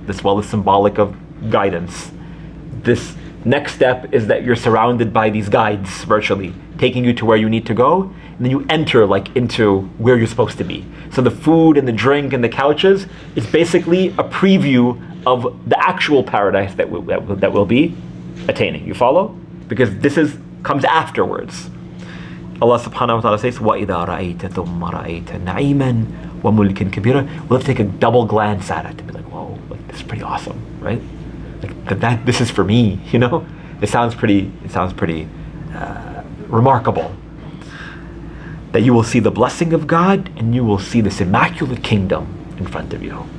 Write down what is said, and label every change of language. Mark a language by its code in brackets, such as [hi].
[en] This well is symbolic of guidance. This next step is that you're surrounded by these guides, virtually, taking you to where you need to go, and then you enter into where you're supposed to be. So the food and the drink and the couches is basically a preview of the actual paradise that we'll be attaining. You follow? Because this comes afterwards. Allah subhanahu wa ta'ala says, [ar] وَإِذَا رَأَيْتَ ثُمَّ رَأَيْتَ نَعِيمًا وَمُلْكًا كَبِيرًا. [en] We'll have to take a double glance at it to be whoa, this is pretty awesome, right? This is for me, It sounds pretty remarkable. That you will see the blessing of God and you will see this immaculate kingdom in front of you.